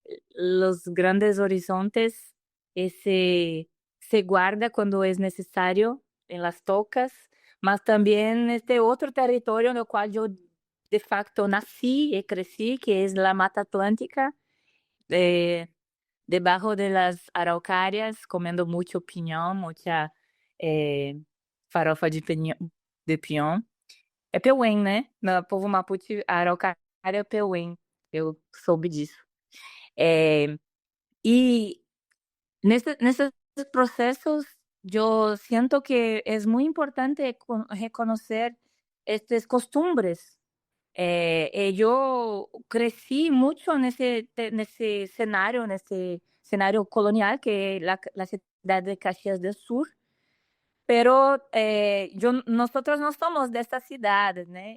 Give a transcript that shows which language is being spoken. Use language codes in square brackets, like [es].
[es] los grandes horizontes, se guarda cuando es necesario en las tocas, mas también este otro territorio en el cual yo de facto nací y crecí, que es la Mata Atlántica. debajo de las araucarias, comiendo mucho piñón, mucha eh, farofa de piñón. [pt] É Peuém, né? No povo Mapuche, a araucária é Peuém. Eu soube disso. [es] Y nesses procesos yo siento que es muy importante reconocer estas costumbres. Yo crecí mucho en en ese escenario colonial que es la ciudad de Caxias del Sur, pero nosotros no somos de esta ciudad, ¿no?